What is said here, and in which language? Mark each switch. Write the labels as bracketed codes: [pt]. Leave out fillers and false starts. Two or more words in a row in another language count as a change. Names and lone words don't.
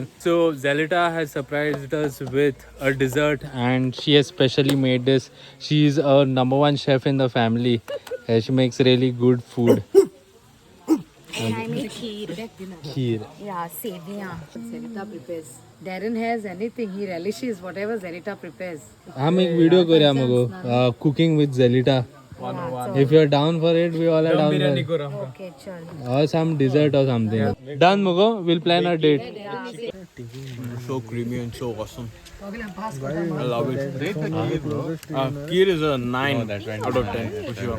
[en] So Zelita has surprised us with a dessert, and she has specially made this. She's a #1 chef in the family. She makes really good food. I make kheer. Kheer. Yeah, sevia. Zelita prepares. Darren has anything. He relishes whatever Zelita prepares. [kok] हम एक वीडियो करूया मगो [en] cooking with [kok] Zelita. [en] If you're down for it, we all are down for it. Okay, chal. Or some dessert or something. Done, Mugo. We'll plan our date. So creamy and so awesome. I love it. Kheer is a 9 out of 10 for sure.